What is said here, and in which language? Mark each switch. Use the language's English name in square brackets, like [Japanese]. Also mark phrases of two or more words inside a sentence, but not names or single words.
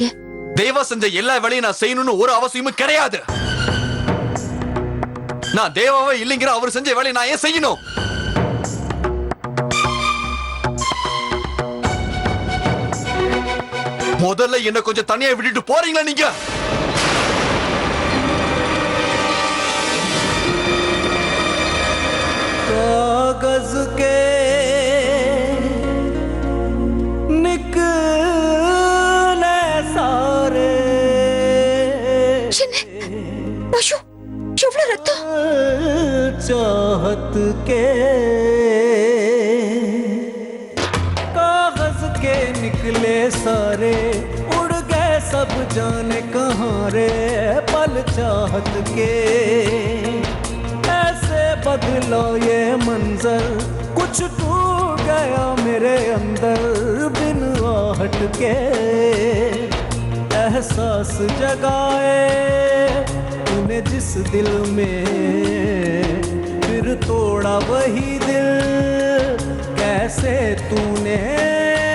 [Tamil] தேவா செஞ்ச எல்லா வேலையும் நான் செய்யணும்னு ஒரு அவசியமும் கிடையாது. நான் தேவாவே இல்லைங்கிற அவர் செஞ்ச வேலையை நான் ஏன் செய்யணும்? முதல்ல என்ன கொஞ்சம் தனியா விட்டுட்டு போறீங்களா நீங்க? [Hindi] कागज के निकले सारे [Tamil] எவ்வளவு ரத்தம்! [Hindi] चाहत के कागज के निकले सारे उड़ गए सब जाने कहाँ रे पल चाहत के ऐसे बदला ये मंजर कुछ टूट गया मेरे अंदर बिन आहट के एहसास जगाए तूने जिस दिल में फिर तोड़ा वही दिल कैसे तूने